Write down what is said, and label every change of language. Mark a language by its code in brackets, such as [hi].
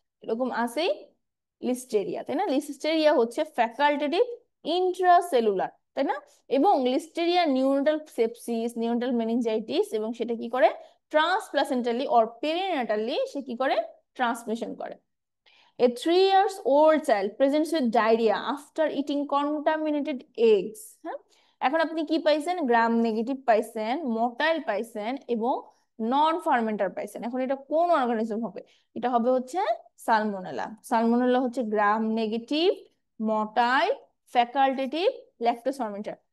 [bn] এরকম আছেই লিস্টেরিয়া, তাই না? লিস্টেরিয়া হচ্ছে ফ্যাকাল্টেটিভ ইন্ট্রাসেলুলার, তাই না? এবং Listeria neonatal sepsis, neonatal meningitis, এবং সেটা কি করে, ট্রান্সপ্লাসেন্টালি অর পেরিনেটালি সে কি করে, ট্রান্সমিশন করে। [en] A 3 years old child presents with diarrhea after eating contaminated eggs. [bn] হ্যাঁ, এখন আপনি কি পাইছেন, গ্রাম নেগেটিভ পাইছেন, মোটাইল পাইছেন, এবং নন ফার্মেন্টার পাইছেন। এখন এটা কোন অর্গানিজম হবে? এটা হবে হচ্ছে সালমোনেলা। সালমোনেলা হচ্ছে gram negative, motile, facultative, lactose ফার্মেন্টার।